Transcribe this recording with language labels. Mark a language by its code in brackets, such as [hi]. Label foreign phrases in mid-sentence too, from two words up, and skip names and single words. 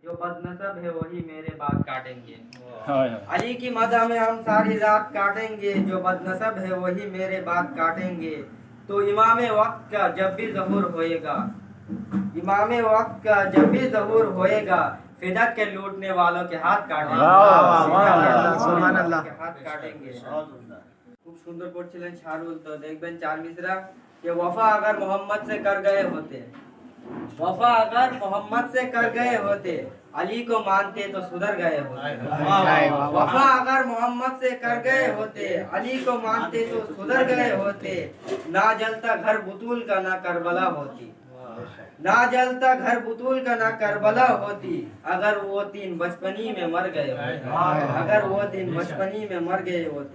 [ur] جو بدنسب ہے وہی میرے بات کاٹیں گے. ہائے ہائے علی کی مدح میں ہم ساری رات کاٹیں گے، جو بدنسب ہے وہی میرے بات کاٹیں گے۔ تو امام وقت کا جب بھی ظہور ہوئے گا، امام وقت کا جب بھی ظہور ہوئے گا، فدق کے لوٹنے والوں کے ہاتھ کاٹیں گے، سبحان اللہ کے ہاتھ کاٹیں گے۔ [bn] খুব সুন্দর করছিলেন শাহরুল। তো দেখবেন চার মিসরা [ur] کہ وفا اگر محمد سے کر گئے ہوتے، وفا اگر محمد سے کر گئے ہوتے، علی کو مانتے تو سدھر گئے ہوتے۔ وفا اگر محمد سے کر گئے ہوتے، علی کو مانتے تو سدھر گئے ہوتے۔ نہ جلتا گھر بطول کا نہ کربلا ہوتی، نہ جلتا گھر بطول کا نہ کربلا ہوتی، اگر وہ تین بچپنی میں مر گئے ہوتے، اگر وہ تین بچپنی میں مر گئے ہوتے۔